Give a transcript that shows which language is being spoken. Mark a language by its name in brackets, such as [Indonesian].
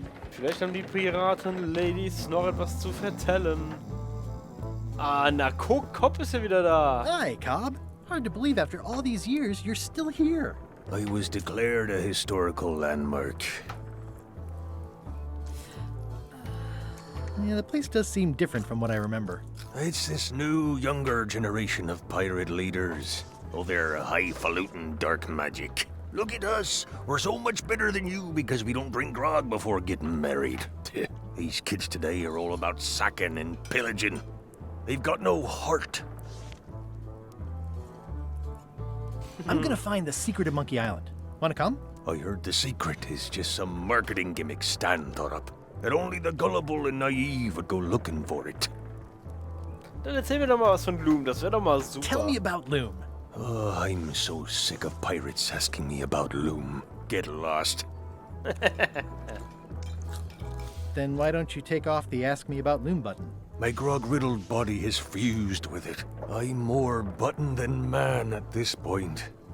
[German] Vielleicht haben die Piraten-Ladies noch etwas zu vertellen. Ah, na guck, Cobb ist ja wieder da. [English] Hi, Cobb. Hard to believe after all these years you're still here. I was declared a historical landmark. Yeah, the place does seem different from what I remember. It's this new, younger generation of pirate leaders. Oh, they're highfalutin dark magic. Look at us. We're so much better than you because we don't drink grog before getting married. These kids today are all about sacking and pillaging. They've got no heart. I'm gonna find the secret of Monkey Island. Wanna come? I heard the secret is just some marketing gimmick Stan thought up. That only the gullible and naive would go looking for it. [German] Dann erzähl mir doch mal was von Loom, das wäre doch mal super. [English] Tell me about Loom. Oh, I'm so sick of pirates asking me about Loom. Get lost. Then why don't you take off the Ask Me About Loom button? My grog-riddled body has fused with it. I'm more button than man at this point.